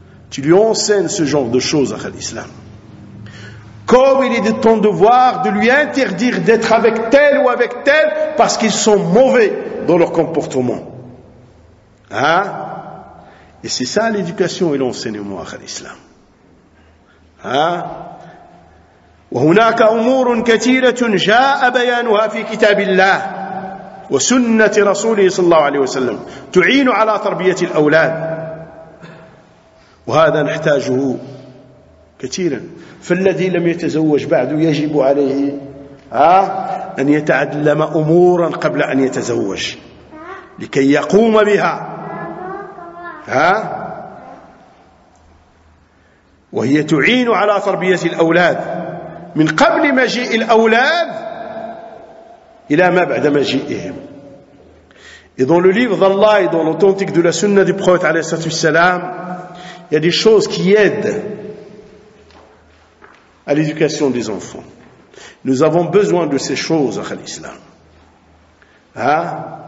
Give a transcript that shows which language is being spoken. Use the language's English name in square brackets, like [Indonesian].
[French] Tu lui enseignes ce genre de choses à l'islam. comme il est de ton devoir de lui interdire d'être avec tel ou avec tel parce qu'ils sont mauvais dans leur comportement. Hein? Et c'est ça l'éducation et l'enseignement à l'islam. Hein? [Arabic] وهناك أمور كثيرة جاء بيانها في كتاب الله وسنة رسوله صلى الله عليه وسلم تعين على تربية الأولاد وهذا نحتاجه كثيرا فالذي لم يتزوج بعد يجب عليه أن يتعلم أمورا قبل أن يتزوج لكي يقوم بها وهي تعين على تربية الأولاد من قبل مجيء الأولاد إلى ما بعد مجيئهم. [French] Et dans le livre d'Allah et dans l'authentique de la sunna du prophète [Arabic] عليه الصلاة والسلام, [French] il y a des choses qui aident à l'éducation des enfants. Nous avons besoin de ces choses à l'islam. Hein?